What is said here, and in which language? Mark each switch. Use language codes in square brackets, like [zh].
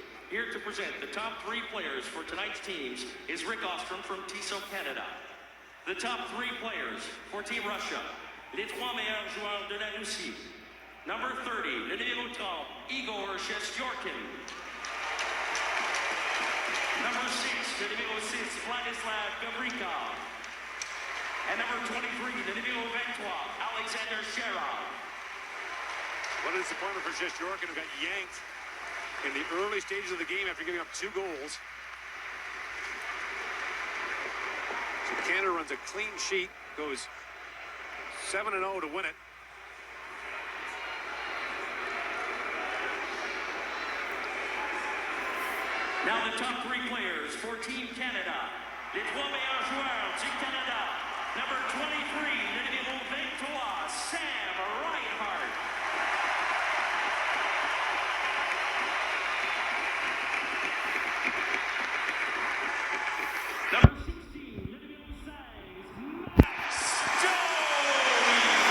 [en] Here to present the top three players for tonight's teams is Rick Ostrom from TISO Canada. The top three players for Team Russia, [fr] les trois meilleurs joueurs de la Russie. [en] Number 30, [fr] le numéro 30, Igor Shesterkin. [en] Number 6, [fr] le numéro 6, Vladislav Gavrikov. [en] And number 23, [fr] le numéro 23, Alexander Sherov. [en] What a disappointment for Shesterkin, who got yanked in the early stages of the game after giving up 2 goals. So Canada runs a clean sheet, goes 7-0 to win it. Now the top three players for Team Canada. [fr] Les trois meilleurs joueurs du Canada. [en] Number 23, [fr] le numéro 23, Sam Reinhart. [en] Number 16, [fr] le numéro 16, Max Domi.